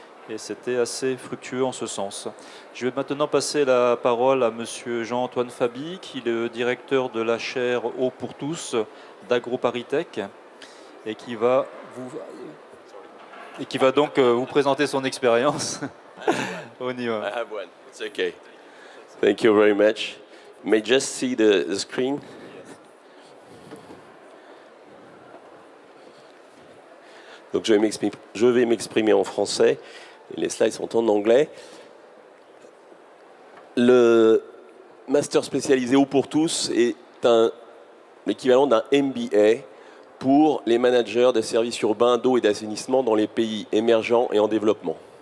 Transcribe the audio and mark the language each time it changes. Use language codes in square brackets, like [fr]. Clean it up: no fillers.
[fr] Et c'était assez fructueux en ce sens. Je vais maintenant passer la parole à Monsieur Jean-Antoine Fabi, qui est le directeur de la chaire Eau pour tous d'AgroParisTech et qui va donc vous présenter son expérience. On y va. [en] I have one. It's okay. Thank you very much. You may just see the screen. [fr] Donc je vais m'exprimer en français. Et les slides sont en anglais. Le master spécialisé Eau pour tous est l'équivalent d'un MBA pour les managers des services urbains d'eau et d'assainissement dans les pays émergents et en développement.